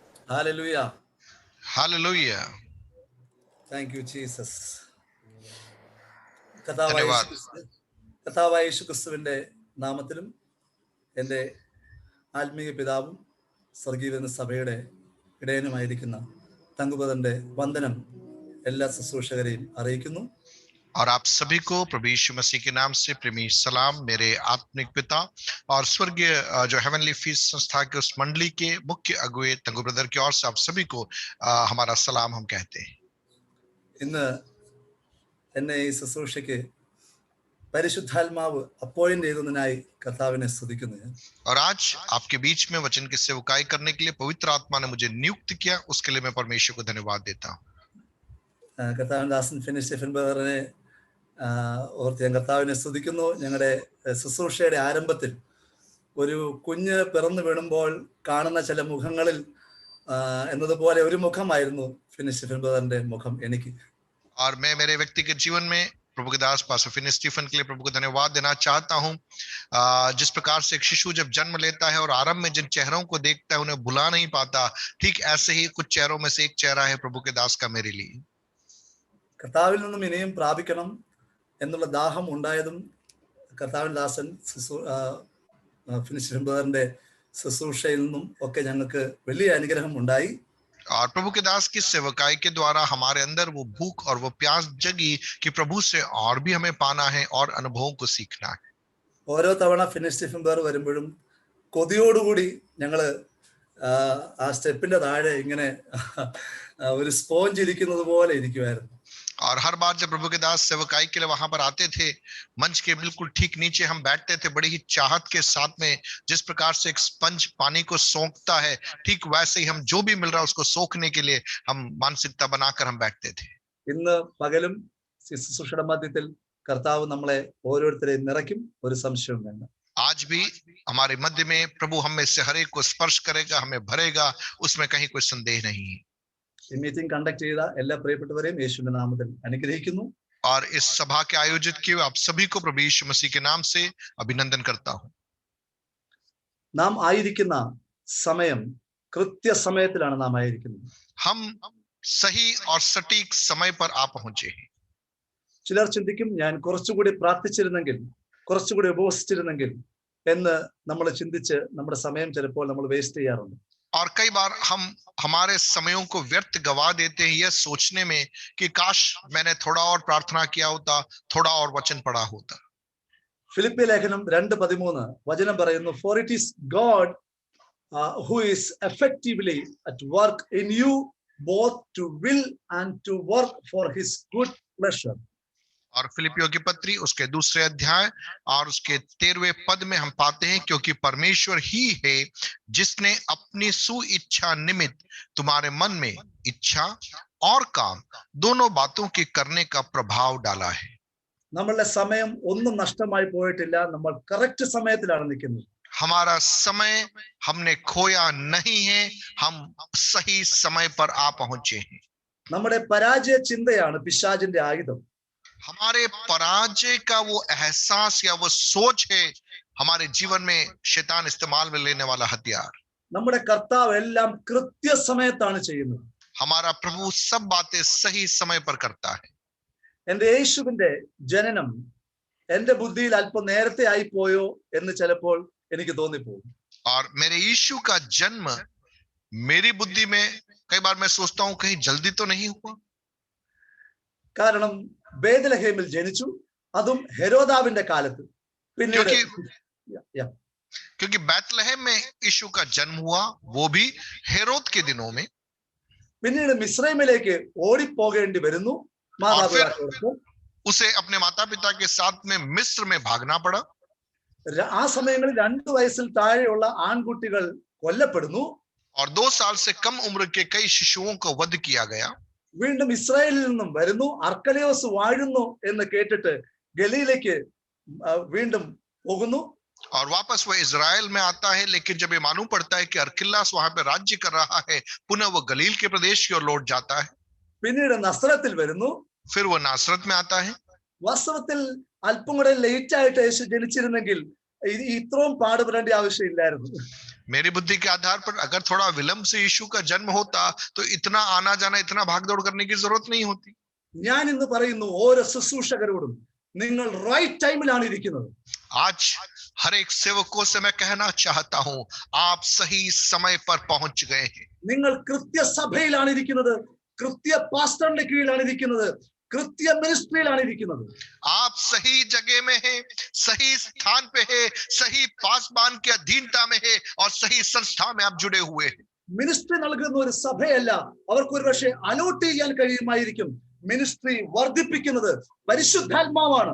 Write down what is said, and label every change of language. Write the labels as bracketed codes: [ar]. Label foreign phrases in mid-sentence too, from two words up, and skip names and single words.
[en] Hallelujah. Hallelujah. Thank you, Jesus. [hi] धन्यवाद। [ml] കർത്താവായ യേശുക്രിസ്തുവിന്റെ നാമത്തിലും എൻ്റെ ആത്മീയ പിതാവും സ്വർഗീയ സഭയുടെ ഇടയനുമായിരിക്കുന്ന തങ്കുപദന്റെ വന്ദനം എല്ലാ ശുശ്രൂഷകരെയും അറിയിക്കുന്നു. [hi] और आप सभी को प्रभु यीशु मसीह के नाम से प्रेमी सलाम। मेरे आत्मिक पिता और स्वर्गीय जो हेवनली फीस संस्था के उस मंडली के मुख्य अगुवे तंगु ब्रदर की ओर से आप सभी को हमारा सलाम हम कहते हैं। [ml] ഇന്ന് എന്നെ ഈ ശുശ്രൂഷയ്ക്ക് പരിശുദ്ധാത്മാവ് അപ്പോയിന്റ് ചെയ്തതിനായി കർത്താവിനെ സ്തുതിക്കുന്നു ഞാൻ. [hi] और आज आपके बीच में वचन की सेवकाई करने के लिए पवित्र आत्मा ने मुझे नियुक्त किया, उसके लिए मैं परमेश्वर को धन्यवाद देता हूँ। [ml] കർത്താവിന്റെ ദാസൻ ഫിനിഷ് സ്റ്റീഫൻ ബ്രദറിനെ ഓർത്ത് ഞാൻ കർത്താവിനെ സ്തുതിക്കുന്നു. ഞങ്ങളുടെ ശുശ്രൂഷയുടെ ആരംഭത്തിൽ ഒരു കുഞ്ഞ് പിറന്നു വീണുമ്പോൾ കാണുന്ന ചില മുഖങ്ങളിൽ എന്നതുപോലെ ഒരു മുഖമായിരുന്നു ഫിനിഷ് സ്റ്റീഫൻ ബ്രദറിന്റെ മുഖം എനിക്ക്. [hi] और मैं मेरे व्यक्तिगत जीवन में प्रभु के दास पास्टर फिनिश स्टीफन के लिए प्रभु को धन्यवाद देना चाहता हूँ। जिस प्रकार से एक शिशु जब जन्म लेता है और आरंभ में जिन चेहरों को देखता है उन्हें भुला नहीं पाता, ठीक ऐसे ही कुछ चेहरों में से एक चेहरा है प्रभु के दास का मेरे लिए। [ml] കർത്താവിൽ നിന്നും ഇനിയും പ്രാപിക്കണം എന്നുള്ള ദാഹം ഉണ്ടായതും കർത്താവിൻ ദാസൻ ഫിനിഷ് സ്റ്റീഫൻ ബ്രദറിന്റെ ശുശ്രൂഷയിൽ നിന്നും ഒക്കെ ഞങ്ങൾക്ക് വലിയ അനുഗ്രഹം ഉണ്ടായി. [hi] और प्रभु के दास की सेवकाई के द्वारा हमारे अंदर वो भूख और वो प्यास जगी कि प्रभु से और भी हमें पाना है और अनुभवों को सीखना है। [ml] ഓരോ തവണ ഫിനിഷ് സ്റ്റീഫൻ ബ്രദർ വരുമ്പോഴും കൊതിയോടുകൂടി ഞങ്ങള് ആ സ്റ്റെപ്പിന്റെ താഴെ ഇങ്ങനെ ഒരു സ്പോഞ്ച് ഇരിക്കുന്നത് പോലെ ഇരിക്കുമായിരുന്നു. [hi] और हर बार जब प्रभु के दास सेवकाई के लिए वहां पर आते थे, मंच के बिल्कुल ठीक नीचे हम बैठते थे बड़ी ही चाहत के साथ में। जिस प्रकार से एक स्पंज पानी को सोखता है, ठीक वैसे ही हम जो भी मिल रहा है उसको सोखने के लिए हम मानसिकता बनाकर हम बैठते थे। [ml] ഇന്ന് പകലും ശുശ്രൂഷയുടെ മധ്യത്തിൽ കർത്താവ് നമ്മളെ ഓരോരുത്തരെയും നിറയ്ക്കും, ഒരു സംശയവും വേണ്ട. [hi] आज भी हमारे मध्य में प्रभु हमें से हर एक को स्पर्श करेगा, हमें भरेगा, उसमें कहीं कोई संदेह नहीं है। [ml] ഈ [en] meeting conduct [ml] ചെയ്ത എല്ലാ പ്രിയപ്പെട്ടവരെയും യേശുവിന്റെ നാമത്തിൽ അനുഗ്രഹിക്കുന്നു. [hi] और इस सभा के आयोजित किए आप सभी को प्रभु यीशु मसीह के नाम से अभिनंदन करता हूं। [ml] നാം ആയിരിക്കുന്ന സമയം കൃത്യസമയത്തിലാണ് നാം ആയിരിക്കുന്നത്. [hi] हम सही और सटीक समय पर आ पहुंचे हैं। [ml] ചിലർ ചിന്തിക്കും ഞാൻ കുറച്ചുകൂടി പ്രാർത്ഥിച്ചിരുന്നെങ്കിൽ, കുറച്ചുകൂടി ഉപവസിച്ചിരുന്നെങ്കിൽ എന്ന് നമ്മൾ ചിന്തിച്ച് നമ്മുടെ സമയം ചിലപ്പോൾ നമ്മൾ വേസ്റ്റ് ചെയ്യാറുണ്ട്. [hi] और कई बार हम हमारे समयों को व्यर्थ गवा देते हैं यह सोचने में कि काश मैंने थोड़ा और प्रार्थना किया होता, थोड़ा और वचन पढ़ा होता। [ml] ഫിലിപ്പി ലേഖനം 2:13 വചനം പറയുന്നു, [en] for it is God who is effectively at work in you both to will and to work for his good pleasure. [hi] और फिलिपियों की पत्री उसके दूसरे अध्याय और उसके 13वें पद में हम पाते हैं, क्योंकि परमेश्वर ही है जिसने अपनी सुइच्छा निमित्त तुम्हारे मन में इच्छा और काम दोनों बातों के करने का प्रभाव डाला है। [ml] നമ്മളുടെ സമയം ഒന്നും നഷ്ടമായി പോയിട്ടില്ല, നമ്മൾ കറക്റ്റ് സമയത്തിലാണ് നിൽക്കുന്നത്. [hi] हमारा समय हमने खोया नहीं है, हम सही समय पर आ पहुंचे हैं। [ml] നമ്മുടെ പരാജയ ചിന്തയാണ് പിശാചിന്റെ ആയുധം. [hi] हमारे पराजय का वो एहसास या वो सोच है हमारे जीवन में शैतान इस्तेमाल में लेने वाला हथियार। [ml] നമ്മുടെ കർത്താവ് എല്ലാം കൃത്യസമയത്താണ് ചെയ്യുന്നത്. [hi] हमारा प्रभु सब बातें सही समय पर करता है। [ml] എന്റെ യേശുവിന്റെ ജനനം എന്റെ ബുദ്ധിയിൽ അല്പം നേരത്തെ ആയി പോയോ എന്ന് ചിലപ്പോൾ എനിക്ക് തോന്നിപ്പോകും. [hi] और मेरे यीशु का जन्म मेरी बुद्धि में कई बार मैं सोचता हूं कहीं जल्दी तो नहीं हुआ। [ml] കാരണം ബേത്ലഹേമിൽ ജനിച്ചു, അതും ഹെരോദാവിന്റെ കാലത്ത്. പിന്നീട് [hi] क्योंकि बैतलहम में यीशु का जन्म हुआ, वो भी हेरोद के दिनों में। [ml] പിന്നീട് മിസ്രൈമിലേക്ക് ഓടിപ്പോകേണ്ടി വരുന്നു മാതാപിതാക്കൾക്ക്. [hi] उसे अपने माता पिता के साथ में मिस्र में भागना पड़ा। [ml] ആ സമയങ്ങളിൽ 2 വയസ്സിൽ താഴെയുള്ള ആൺകുട്ടികൾ കൊല്ലപ്പെടുന്നു. [hi] और 2 साल से कम उम्र के कई शिशुओं को वध किया गया। [ml] വീണ്ടും ഇസ്രായേലിൽ നിന്നും വരുന്നു, അർക്കലയോസ് വാഴുന്നു എന്ന് കേട്ടിട്ട് ഗലീലയ്ക്ക് വീണ്ടും പോകുന്നു. [hi] और वापस वो इजराइल में आता है, लेकिन जब ये मालूम पड़ता है कि अर्किल्लास वहां पे राज्य कर रहा है, पुनः वो गलील के प्रदेश की ओर लौट जाता है। [ml] പിന്നീട് നസ്രത്തിൽ വരുന്നു. [hi] फिर वो नासरत में आता है। [ml] വാസ്തവത്തിൽ അല്പം കൂടെ ലേറ്റ് ആയിട്ട് യേശു ജനിച്ചിരുന്നെങ്കിൽ ഇത്രയും പാടുപെടേണ്ട ആവശ്യമില്ലായിരുന്നു. [hi] मेरी बुद्धि के आधार पर अगर थोड़ा विलंब से यीशु का जन्म होता तो इतना आना जाना, इतना भागदौड़ करने की जरूरत नहीं होती। [ml] ഞാൻ ഇന്ന് പറയുന്നു ഓരോ ശുശ്രൂഷകരോടും, നിങ്ങൾ [en] right timeലാണ് [ml] ഇരിക്കുന്നത്. [hi] आज हर एक सेवकों से मैं कहना चाहता हूं, आप सही समय पर पहुंच गए हैं। [ml] നിങ്ങൾ കൃത്യസഭയിലാണ് ഇരിക്കുന്നത്, കൃത്യ പാസ്റ്ററിന്റെ കീഴിലാണ് ഇരിക്കുന്നത്, കൃത്യ മിനിസ്ട്രിയിലാണ് ഇരിക്കുന്നത്. [hi] आप सही जगह में है, सही स्थान पे है, सही पासबान के अधीनता में है और सही संस्था में आप जुड़े हुए हैं। [ml] മിനിസ്ട്രി നൽകുന്ന ഒരു സഭയല്ല, അവർക്ക് ഒരു പക്ഷേ അലോട്ട് ചെയ്യാൻ കഴിയുമായിരിക്കും. മിനിസ്ട്രി വർദ്ധിപ്പിക്കുന്നത് പരിശുദ്ധാത്മാവാണ്.